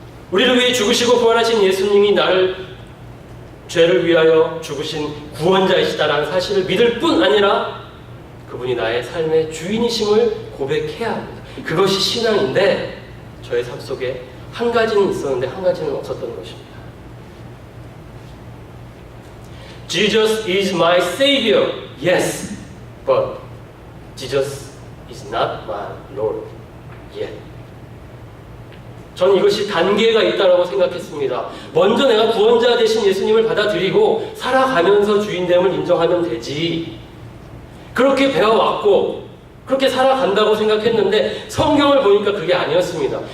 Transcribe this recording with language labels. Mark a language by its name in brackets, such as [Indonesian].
[Korean] 우리를 위해 죽으시고 부활하신 예수님이 나를 죄를 위하여 죽으신 구원자이시다라는 사실을 믿을 뿐 아니라 그분이 나의 삶의 주인이심을 고백해야 합니다. 그것이 신앙인데 저의 삶 속에 한 가지는 있었는데 한 가지는 없었던 것입니다. [English] Jesus is my savior. Yes, but Jesus is not my Lord yet. [Korean] 저는 이것이 단계가 있다고 생각했습니다. 먼저 내가 구원자 되신 예수님을 받아들이고 살아가면서 주인됨을 인정하면 되지. 그렇게 배워왔고 그렇게 살아간다고 생각했는데 성경을 보니까 그게 아니었습니다.